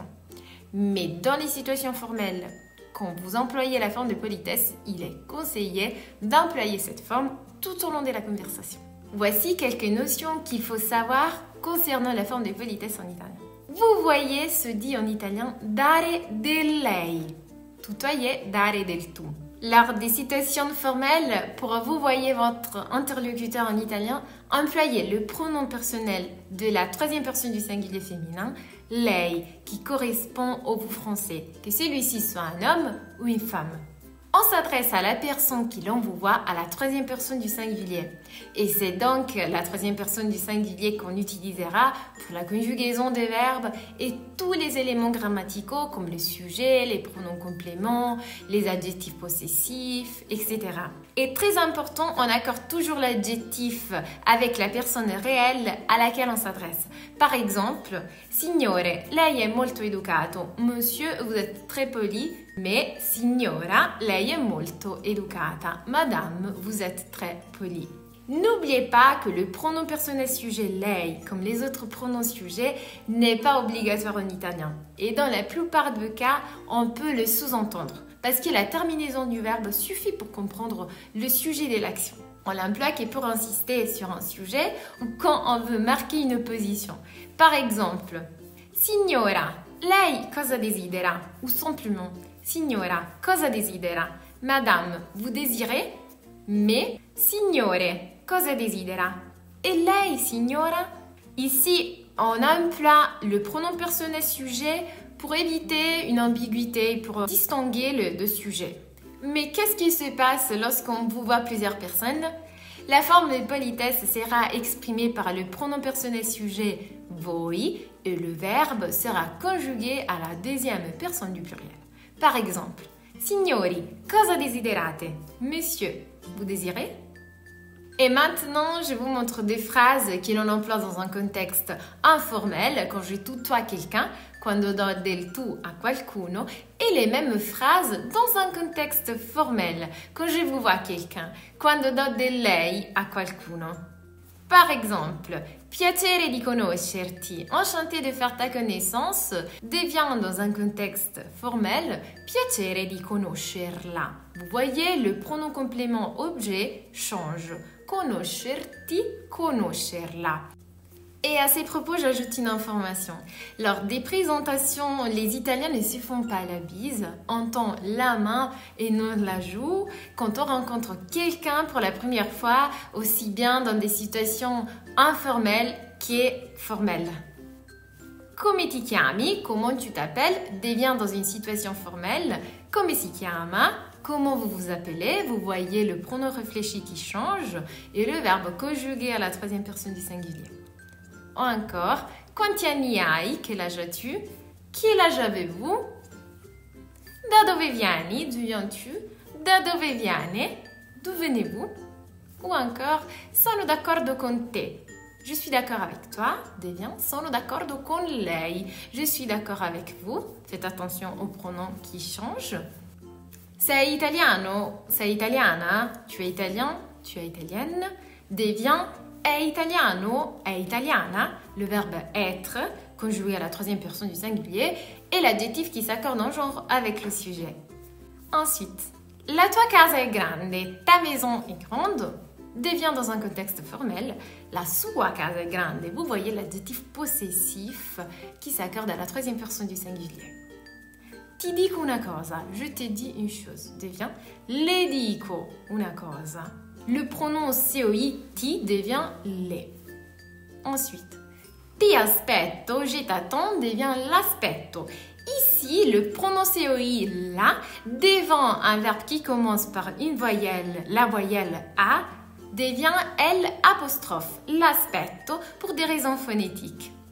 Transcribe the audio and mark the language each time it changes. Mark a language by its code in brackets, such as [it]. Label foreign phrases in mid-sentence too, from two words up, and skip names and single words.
[fr] Mais dans les situations formelles, quand vous employez la forme de politesse, il est conseillé d'employer cette forme tout au long de la conversation. Voici quelques notions qu'il faut savoir concernant la forme de politesse en italien. Vous voyez se dit en italien [it] dare del lei, [fr] tutoyer [it] dare del tu. [fr] Lors des situations formelles, pour vous voyez votre interlocuteur en italien, employez le pronom personnel de la troisième personne du singulier féminin, lei, qui correspond au vous français, que celui-ci soit un homme ou une femme. On s'adresse à la personne qui l'envoie à la troisième personne du singulier. Et c'est donc la troisième personne du singulier qu'on utilisera pour la conjugaison des verbes et tous les éléments grammaticaux comme le sujet, les pronoms compléments, les adjectifs possessifs, etc. Et très important, on accorde toujours l'adjectif avec la personne réelle à laquelle on s'adresse. Par exemple, [it] Signore, lei è molto educato. [fr] Monsieur, vous êtes très poli. [it] Mais signora, lei è molto educata. [fr] Madame, vous êtes très polie. N'oubliez pas que le pronom personnel sujet lei, comme les autres pronoms sujets, n'est pas obligatoire en italien. Et dans la plupart des cas, on peut le sous-entendre. Parce que la terminaison du verbe suffit pour comprendre le sujet de l'action. On l'emploie que pour insister sur un sujet ou quand on veut marquer une opposition. Par exemple, [it] Signora, lei cosa desidera? [fr] Ou simplement, [it] Signora, cosa desidera? [fr] Madame, vous désirez? Mais, [it] Signore, cosa desidera? Et lei, signora? [fr] Ici, on emploie le pronom personnel sujet pour éviter une ambiguïté, pour distinguer les deux sujets. Mais qu'est-ce qui se passe lorsqu'on vous voit plusieurs personnes? La forme de politesse sera exprimée par le pronom personnel sujet voi et le verbe sera conjugué à la deuxième personne du pluriel. Par exemple, [it] Signori, cosa desiderate? [fr] Monsieur, vous désirez? Et maintenant, je vous montre des phrases que l'on emploie dans un contexte informel, quand je tutoie quelqu'un, [it] quando do del tu a qualcuno, [fr] et les mêmes phrases dans un contexte formel, quand je vous vois quelqu'un, [it] quando do del lei a qualcuno. [fr] Par exemple, [it] piacere di conoscerti, [fr] enchanté de faire ta connaissance, devient dans un contexte formel, [it] piacere di conoscerla. [fr] Vous voyez, le pronom complément objet change. [it] Conoscerti, conoscerla. [fr] Et à ces propos, j'ajoute une information. Lors des présentations, les Italiens ne se font pas la bise, on tend la main et non la joue quand on rencontre quelqu'un pour la première fois, aussi bien dans des situations informelles que formelles. [it] Come ti chiami, [fr] comment tu t'appelles, devient dans une situation formelle. [it] Come si chiama, [fr] comment vous vous appelez, vous voyez le pronom réfléchi qui change et le verbe conjugué à la troisième personne du singulier. Ou encore, [it] quanti anni hai, [fr] quel âge as-tu? Quel âge avez-vous? [it] Da dove vieni, [fr] d'où viens-tu? [it] Da dove viene, [fr] d'où venez-vous? Ou encore, [it] sono d'accordo con te. [fr] Je suis d'accord avec toi, devient [it] sono d'accordo con lei. [fr] Je suis d'accord avec vous. Faites attention aux pronoms qui changent. [it] Sei italiano, sei italiana, [fr] tu es italien, tu es italienne, devient [it] è italiano, è italiana, [fr] le verbe être, conjugué à la troisième personne du singulier, et l'adjectif qui s'accorde en genre avec le sujet. [it] Ensuite, la tua casa è grande, [fr] ta maison est grande, devient dans un contexte formel, [it] la sua casa è grande, [fr] vous voyez l'adjectif possessif qui s'accorde à la troisième personne du singulier. [it] Ti dico una cosa, [fr] je te dis une chose, devient [it] le dico una cosa. [fr] Le pronom COI, ti, devient le. Ensuite, [it] ti aspetto, [fr] je t'attends, devient l'aspetto. Ici, le pronom COI, la, devant un verbe qui commence par une voyelle, la voyelle A, devient L', l'aspetto, pour des raisons phonétiques.